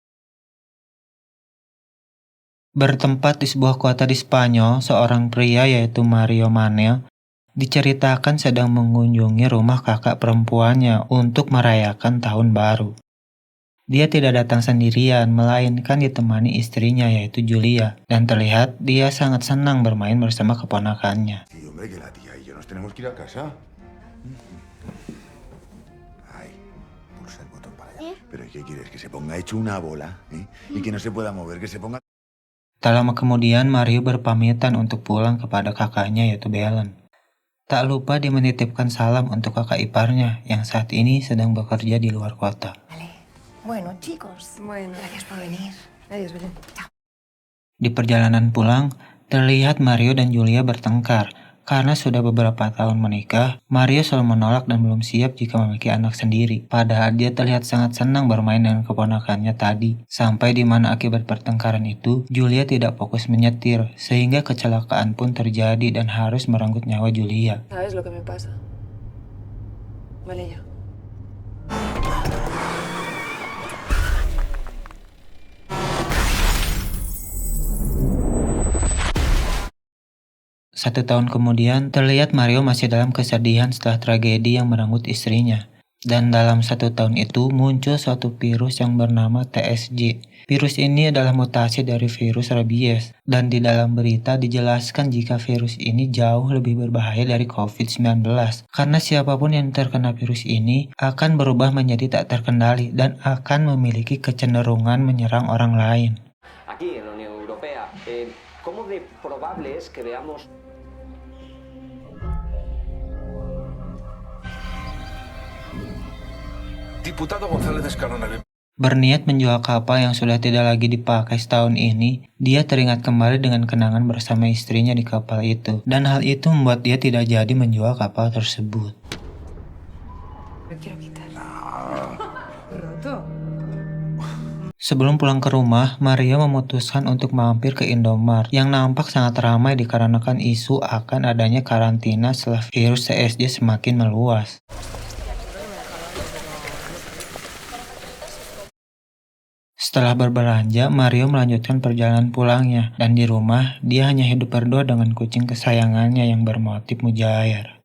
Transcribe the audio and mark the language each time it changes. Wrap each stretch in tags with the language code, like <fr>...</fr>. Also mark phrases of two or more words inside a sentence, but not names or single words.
<id>Bertempat di sebuah kota di Spanyol, seorang pria yaitu Mario Manel diceritakan sedang mengunjungi rumah kakak perempuannya untuk merayakan tahun baru. Dia tidak datang sendirian, melainkan ditemani istrinya yaitu Julia, dan terlihat dia sangat senang bermain bersama keponakannya.</id> <es>Sí, hombre, que la tía y yo nos tenemos que ir a casa. Ay, pulsa el botón para allá. Pero ¿y qué quieres? ¿Que se ponga hecho una bola? ¿Y que no se pueda mover? ¿Que se ponga...?</es> <id>Tak lama kemudian, Mario berpamitan untuk pulang kepada kakaknya yaitu Belen. Tak lupa dia menitipkan salam untuk kakak iparnya yang saat ini sedang bekerja di luar kota.</id> <es>Bueno, chicos. Bueno, gracias por venir. Adiós, Belén. Chao.</es> <id>Di perjalanan pulang, terlihat Mario dan Julia bertengkar. Karena sudah beberapa tahun menikah, Mario selalu menolak dan belum siap jika memiliki anak sendiri. Padahal dia terlihat sangat senang bermain dengan keponakannya tadi. Sampai di mana akibat pertengkaran itu, Julia tidak fokus menyetir, sehingga kecelakaan pun terjadi dan harus merenggut nyawa Julia.</id> <es>¿Sabes lo que me pasa? Vale, ya.</es> <id>Satu tahun kemudian, terlihat Mario masih dalam kesedihan setelah tragedi yang merenggut istrinya. Dan dalam satu tahun itu muncul suatu virus yang bernama TSG. Virus ini adalah mutasi dari virus rabies. Dan di dalam berita dijelaskan jika virus ini jauh lebih berbahaya dari COVID-19. Karena siapapun yang terkena virus ini akan berubah menjadi tak terkendali dan akan memiliki kecenderungan menyerang orang lain.</id> <es>Aquí en la Unión Europea, ¿cómo de probable es que veamos? Diputado González Escalona.</es> <id>Berniat menjual kapal yang sudah tidak lagi dipakai setahun ini, dia teringat kembali dengan kenangan bersama istrinya di kapal itu. Dan hal itu membuat dia tidak jadi menjual kapal tersebut.</id> <es>Lo quiero quitar. Roto.</es> <id>Sebelum pulang ke rumah, Mario memutuskan untuk mampir ke Indomart yang nampak sangat ramai dikarenakan isu akan adanya karantina setelah virus TSG semakin meluas. Setelah berbelanja, Mario melanjutkan perjalanan pulangnya, dan di rumah, dia hanya hidup berdua dengan kucing kesayangannya yang bermotif mujair.</id>